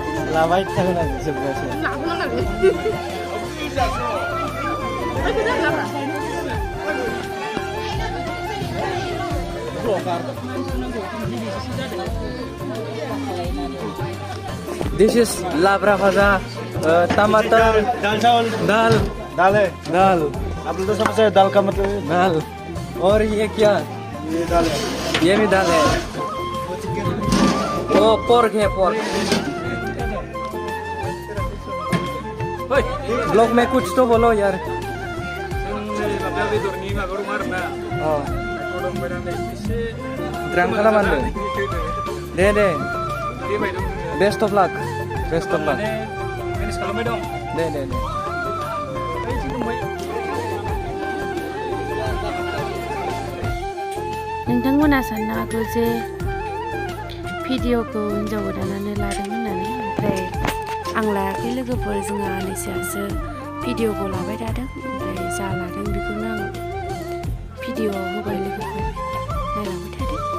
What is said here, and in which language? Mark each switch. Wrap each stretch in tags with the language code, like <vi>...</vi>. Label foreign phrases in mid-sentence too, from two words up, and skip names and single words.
<brx>लाबाय थागोन आं जोबजासे</brx> <en>This is</en> <brx>labra bhaja,</brx> <hi>टमाटर, दाल चावल, दाल है, दाल। आप लोग तो समझते हैं दाल का मतलब दाल। और ये क्या? ये दाल है। ये भी दाल है। वो पोर्क है, पोर्क। ब्लॉग में कुछ तो बोलो यार।</hi> <brx>Terang kalaman deh. Deh.</brx> <en>Best of luck. Best of luck.</en> <brx>Deh. नोंथांमोना साननो हागौ जे भिडिअखौ हिन्जाव गोदानानो लादों होननानै ओमफ्राय आं लायाखै लोगोफोर जोंहा आनैसोआसो भिडिअखौ लाबाय थादों ओमफ्राय जा लादों बेखौनो आं भिडिअआव होबाय लोगोफोर नायलांबाय थादों</brx>